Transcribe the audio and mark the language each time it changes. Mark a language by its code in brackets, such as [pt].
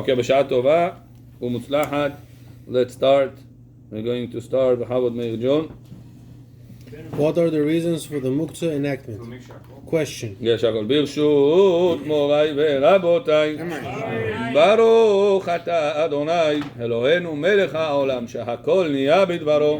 [he] Okay, בשעה טובה ומוצלחת. [en] Let's start. We're going to start Chavod Meir John. What are the reasons for the Muktzeh enactment? Make sure. Question. [he] יש הכל ברשות מוריי ורבותיי. ברוך אתה אדוני אלוהינו מלך העולם שהכל נהיה בדברו.